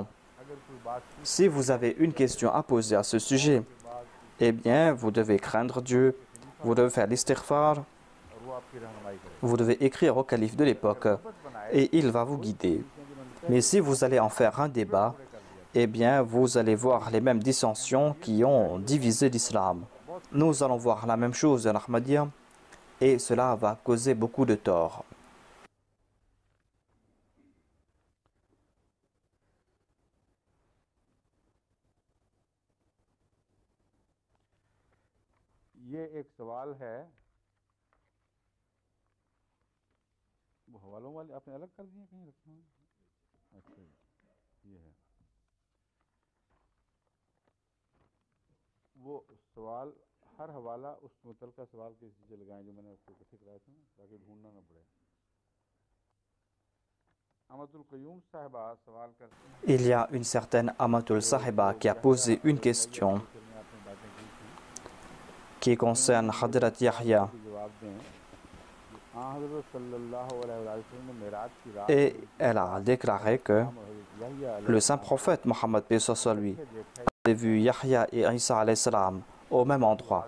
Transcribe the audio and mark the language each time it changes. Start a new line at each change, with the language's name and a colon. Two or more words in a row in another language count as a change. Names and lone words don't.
French: Si vous avez une question à poser à ce sujet, eh bien, vous devez craindre Dieu, vous devez faire l'istighfar, vous devez écrire au calife de l'époque et il va vous guider. Mais si vous allez en faire un débat, eh bien, vous allez voir les mêmes dissensions qui ont divisé l'islam. Nous allons voir la même chose en Ahmadiyya et cela va causer beaucoup de tort.
Urdu: یہ ایک سوال ہے وہ حوالوں والے آپ نے الگ کر دیے کہیں رکھے ہیں اچھا یہ ہے وہ سوال ہر حوالہ اس متعلقہ سوال کے نیچے لگائیں جو میں نے آپ کو اکٹھے کرائے تھے تاکہ ڈھونڈنا نہ پڑے Amatul Qayyum Sahiba سوال کرتے ہیں
French: Il y a une certaine Amatul Sahiba qui a posé une question qui concerne Hadrat Yahya. Et elle a déclaré que le saint prophète Mohammed paix soit sur lui avait vu Yahya et Isa
Arabic: عليه السلام
French: au même endroit.